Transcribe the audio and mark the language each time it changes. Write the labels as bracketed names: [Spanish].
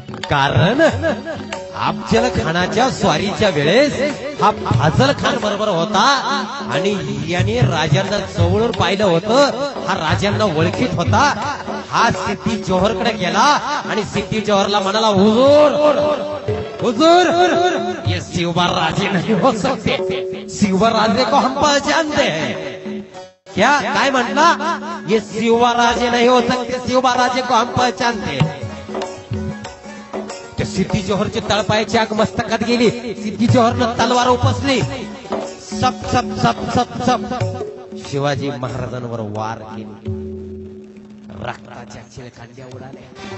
[Marathi] कारण अफजल खानाच्या स्वारीच्या वेळेस हा फाजल खान बरोबर होता, आणि याने राजांना जवळून पाहिलं होतं. हा राजांना ओळखीत होता. हा सिद्धी जोहरकडे गेला आणि सिद्धी जोहरला म्हणाला, हुजूर हुजूर, [Hindi] ये शिवराजे नहीं हो सकते, शिवराजे को हम पहचानते हैं. क्या [Marathi] काय म्हटला, [Hindi] ये शिवराजे नहीं हो सकते, शिवराजे को हम पहचानते हैं. [Marathi] सिद्धी जोहरची तळपायाची आग मस्तकात गेली. सिद्धी जोहरनं तलवार उपसली. सप सप सप सप सप शिवाजी महाराजांवर वार केली. रक्ताच्या चिळकांड्या उडाल्या.